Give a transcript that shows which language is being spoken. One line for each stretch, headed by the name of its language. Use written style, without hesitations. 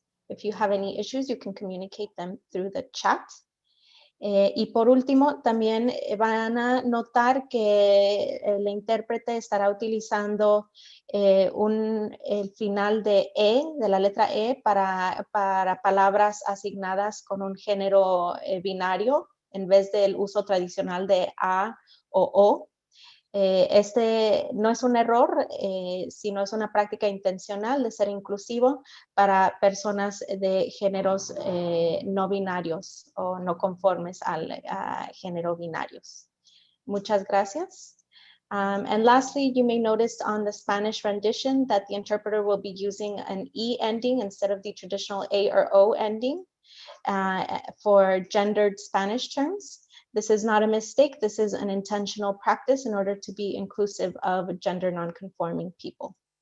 English: If you have any issues, you can communicate them through the chat.
Spanish: Y por último, también van a notar que el intérprete estará utilizando el final de la letra E para palabras asignadas con un género binario en vez del uso tradicional de A o O. Este no es un error, sino es una práctica intencional de ser inclusivo para personas de géneros no binarios o no conformes al género binarios. Muchas gracias.
English: And lastly, you may notice on the Spanish rendition that the interpreter will be using an E ending instead of the traditional A or O ending for gendered Spanish terms. This is not a mistake. This is an intentional practice in order to be inclusive of gender non-conforming people.